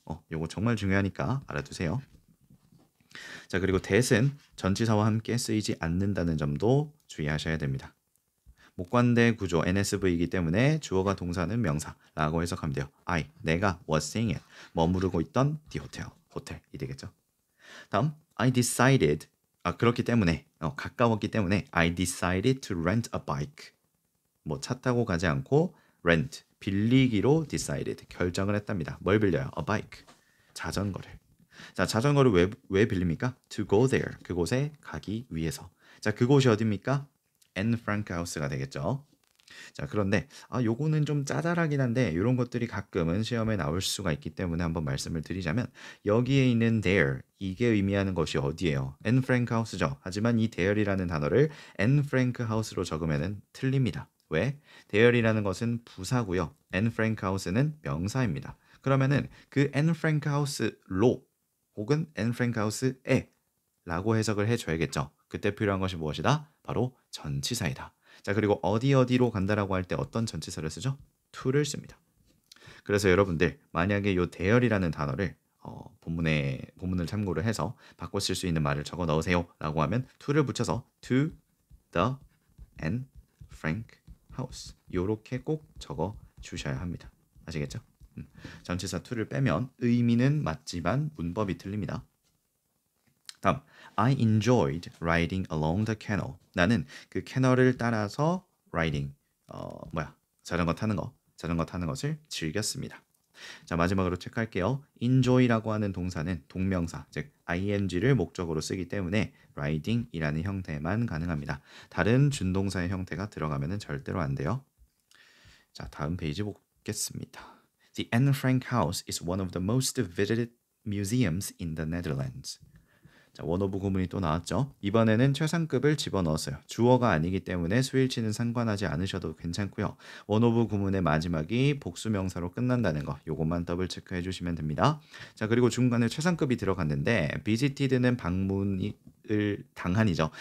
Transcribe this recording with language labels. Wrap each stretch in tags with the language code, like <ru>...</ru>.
<ko>요거 정말 중요하니까 알아두세요. 자, 그리고 that은 전치사와 함께 쓰이지 않는다는 점도 주의하셔야 됩니다. 목관대 구조 NSV이기 때문에 주어가 동사는 명사라고 해석하면 돼요. 내가 was staying at 머무르고 있던 the hotel, 호텔이 되겠죠.</ko> <en>다음 I decided 그렇기 때문에 가까웠기 때문에 I decided to rent a bike.</en> <ko>뭐 차 타고 가지 않고 rent 빌리기로 decided 결정을 했답니다. 뭘 빌려요? a bike 자전거를. 자, 자전거를 왜 빌립니까? To go there. 그곳에 가기 위해서. 자, 그곳이 어디입니까? Anne Frank House가 되겠죠. 자, 그런데 요거는 좀 짜잘하긴 한데 이런 것들이 가끔은 시험에 나올 수가 있기 때문에 한번 말씀을 드리자면 여기에 있는 there 이게 의미하는 것이 어디예요? Anne Frank House죠. 하지만 이 there이라는 단어를 Anne Frank House로 적으면 틀립니다. 왜? there이라는 것은 부사고요. Anne Frank House는 명사입니다. 그러면은 그 Anne Frank House로 혹은 Anne Frank House에 라고 해석을 해줘야겠죠. 그때 필요한 것이 무엇이다? 바로 전치사이다. 자, 그리고 어디로 간다라고 할 때 어떤 전치사를 쓰죠? to를 씁니다. 그래서 여러분들 만약에 요 대열이라는 단어를 본문을 참고를 해서 바꿔 쓸 수 있는 말을 적어 넣으세요 라고 하면 to를 붙여서 to the Anne Frank House 요렇게 꼭 적어 주셔야 합니다. 아시겠죠? 전치사 to를 빼면 의미는 맞지만 문법이 틀립니다.</ko> <en>다음 I enjoyed riding along the canal.</en> <ko>나는 그 캐널을 따라서 riding 자전거 타는 것을 즐겼습니다. 자, 마지막으로 체크할게요. enjoy라고 하는 동사는 동명사, 즉 ing를 목적으로 쓰기 때문에 riding이라는 형태만 가능합니다. 다른 준동사의 형태가 들어가면 절대로 안 돼요. 자, 다음 페이지 보겠습니다.</ko> <en>The Anne Frank House is one of the most visited museums in the Netherlands.</en> <ko>자, 원오브 구문이 또 나왔죠. 이번에는 최상급을 집어넣었어요. 주어가 아니기 때문에 수일치는 상관하지 않으셔도 괜찮고요. 원오브 구문의 마지막이 복수명사로 끝난다는 거 요것만 더블 체크해 주시면 됩니다. 자, 그리고 중간에 최상급이 들어갔는데 visited는 방문을 당한이죠.</ko>